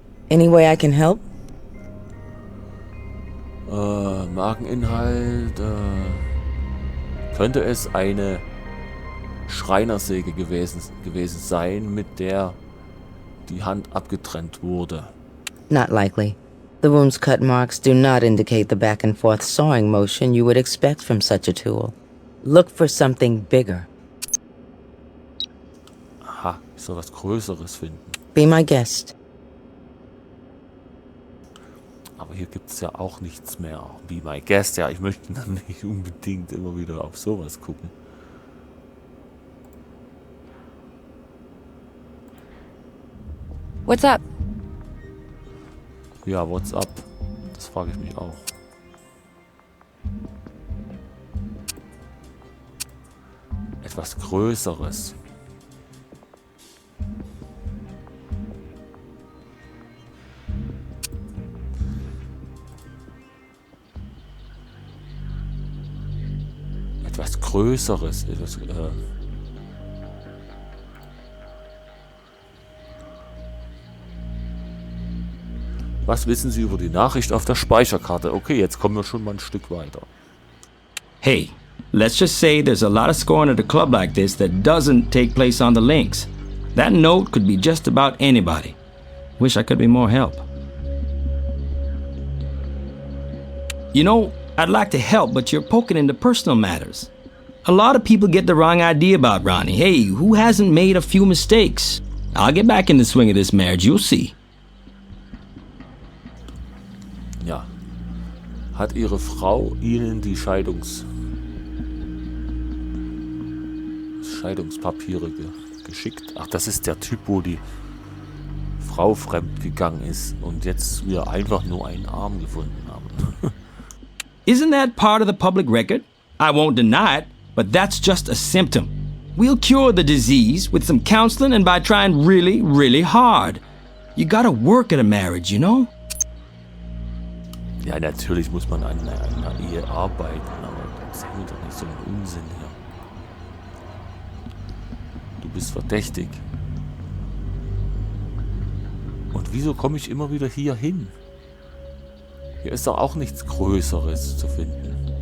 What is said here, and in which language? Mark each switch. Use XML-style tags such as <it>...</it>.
<en>Any way I can help?</en> <de>Markeninhalt. Könnte es eine Schreinersäge gewesen sein, mit der die Hand abgetrennt wurde?</de> <en>Not likely. The wound's cut marks do not indicate the back and forth sawing motion you would expect from such a tool. Look for something bigger.</en> <de>Aha, ich soll was Größeres finden.</de> <en>Be my guest.</en> <de>Aber hier gibt es ja auch nichts mehr.</de> <en>Be my guest.</en> <de>Ja, ich möchte dann nicht unbedingt immer wieder auf sowas gucken.</de> <en>What's up?</en> <de>Ja,</de> <en>what's up?</en> <de>Das frage ich mich auch. Etwas Größeres. Etwas Größeres. Was wissen Sie über die Nachricht auf der Speicherkarte? Okay, jetzt kommen wir schon mal ein Stück weiter.</de> <en>Hey, let's just say there's a lot of scoring at a club like this that doesn't take place on the links. That note could be just about anybody. Wish I could be more help. You know, I'd like to help, but you're poking into personal matters. A lot of people get the wrong idea about Ronnie. Hey, who hasn't made a few mistakes? I'll get back in the swing of this marriage, you'll see. Ja.</en> <de>Hat Ihre Frau Ihnen die Scheidungspapiere geschickt? Ach, das ist der Typ, wo die Frau fremd gegangen ist und jetzt wir einfach nur einen Arm gefunden haben.</de> <en>Isn't that part of the public record? I won't deny it, but that's just a symptom. We'll cure the disease with some counseling and by trying really, really hard. You gotta work at a marriage, you know?</en> <de>Ja, natürlich muss man an einer Ehe arbeiten, aber erzähl mir doch nicht so einen Unsinn hier. Du bist verdächtig. Und wieso komme ich immer wieder hier hin? Hier ist doch auch nichts Größeres zu finden.</de>